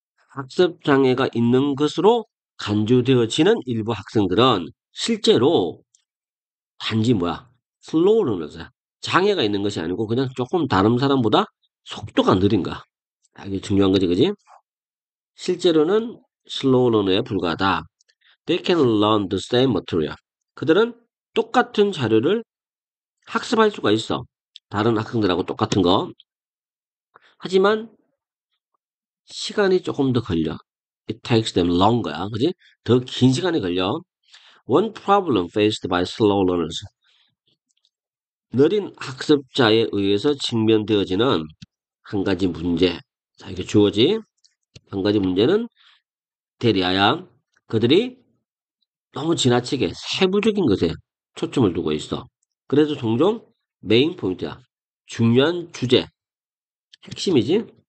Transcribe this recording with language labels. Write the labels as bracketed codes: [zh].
[ko] 학습 장애가 있는 것으로 간주되어지는 일부 학생들은 실제로 단지 뭐야? 슬로우 러너야. 장애가 있는 것이 아니고 그냥 조금 다른 사람보다 속도가 느린 거야. 이게 중요한 거지, 그지? 실제로는 슬로우 러너에 불과하다. [en] They can learn the same material. [ko] 그들은 똑같은 자료를 학습할 수가 있어. 다른 학생들하고 똑같은 거. 하지만 시간이 조금 더 걸려. [en] It takes them longer [ko] 야. 그지? 더 긴 시간이 걸려. [en] One problem faced by slow learners. [ko] 느린 학습자에 의해서 직면되어지는 한 가지 문제. 자, 이게 주어지. 한 가지 문제는 대리하야. 그들이 너무 지나치게 세부적인 것에 초점을 두고 있어. 그래서 종종 메인 포인트야. 중요한 주제, 핵심이지.